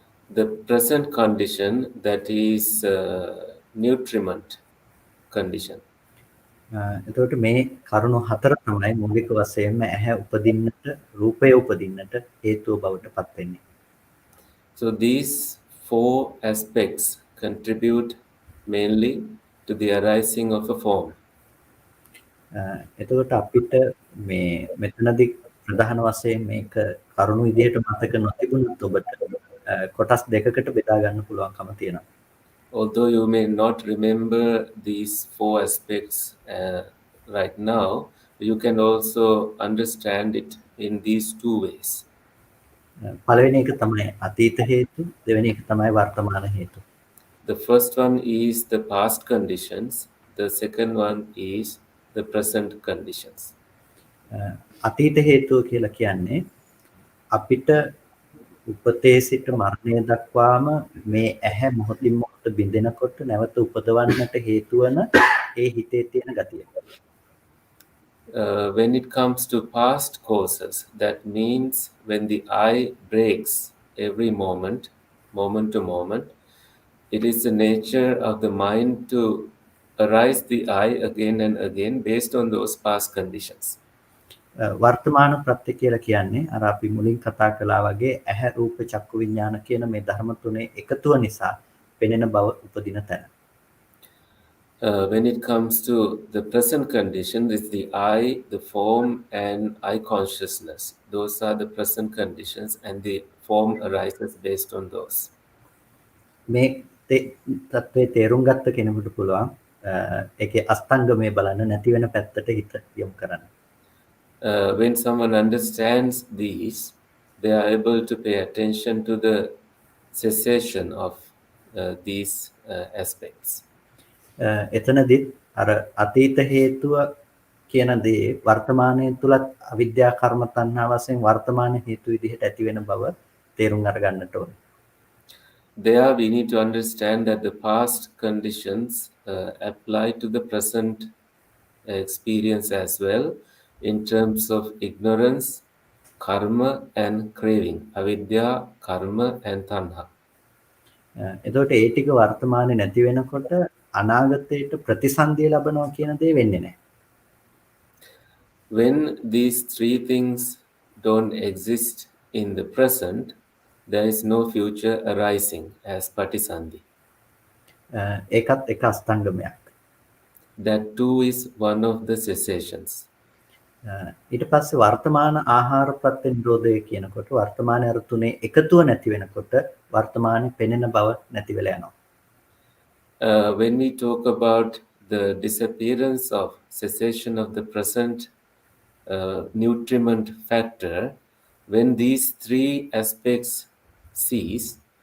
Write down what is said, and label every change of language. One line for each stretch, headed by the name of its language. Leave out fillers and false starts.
English: The present condition, that is nutriment condition.
Sinhala: එතකොට මේ කරුණු හතර තමයි මූලික වශයෙන්ම ඇහැ උපදින්නට, රූපය උපදින්නට හේතුව බවට පත් වෙන්නේ.
English: So these four aspects contribute mainly to the arising of a form.
Sinhala: එතකොට අපිට මේ මෙතනදී ප්‍රධාන වශයෙන් මේක කරුණු විදිහට මතක නොතිබුණත් ඔබට කොටස් දෙකකට බෙදා ගන්න පුළුවන්කම තියෙනවා.
English: Although you may not remember these four aspects right now, you can also understand it in these two ways.
Sinhala: පළවෙනි එක තමයි අතීත හේතු, දෙවෙනි එක තමයි වර්තමාන හේතු.
English: The first one is the past conditions, the second one is the present conditions.
Sinhala: අතීත හේතුව කියලා කියන්නේ අපිට උපතේ සිට මරණය දක්වාම මේ ඇහැ මොහොතින් මොහොත බිඳෙනකොට නැවත උපදවන්නට හේතු වන ඒ හිතේ තියෙන ගතිය.
English: When it comes to past causes, that means when the eye breaks every moment, moment to moment, it is the nature of the mind to arise the eye again and again based on those past conditions.
Sinhala: වර්තමාන ප්‍රත්‍ය කියලා කියන්නේ අර අපි මුලින් කතා කළා වගේ ඇහැ රූප චක්කු විඥාන කියන මේ ධර්ම තුනේ එකතුව නිසා පෙනෙන බව උපදින තැන.
English: When it comes to the present condition, it's the eye, the form, and eye consciousness. Those are the present conditions, and the form arises based on those.
Sinhala: මේ තත්ත්වයේ තේරුම් ගත්ත කෙනෙකුට පුළුවන් ඒකේ අස්තංගමේ බලන්න නැති වෙන පැත්තට හිත යොමු කරන්න.
English: When someone understands these, they are able to pay attention to the cessation of these aspects.
Sinhala: එතනදී අර අතීත හේතුව කියන දේ වර්තමානයේ තුලත් අවිද්‍යා කර්ම තණ්හා වශයෙන් වර්තමාන හේතු විදිහට ඇති වෙන බව තේරුම් අරගන්නට ඕනේ.
English: There we need to understand that the past conditions apply to the present experience as well, in terms of ignorance, karma, and craving, avidya, karma, and tanha.
Sinhala: එතකොට ඒ ටික වර්තමානයේ නැති වෙනකොට අනාගතයට ප්‍රතිසන්දිය ලැබනවා කියන දේ වෙන්නේ නැහැ.
English: When these three things don't exist in the present, there is no future arising as patisandhi.
Sinhala: ඒකත් එක අස්තංගමයක්.
English: That too is one of the cessations.
Sinhala: ඊට පස්සේ වර්තමාන ආහාර ප්‍රත්‍ය නිරෝධය කියනකොට වර්තමානයේ අර තුනේ එකතුව නැති වෙනකොට වර්තමානයේ පෙනෙන බව නැති වෙලා යනවා.
English: When we talk about the disappearance of cessation of the present nutriment factor, when these three aspects cease,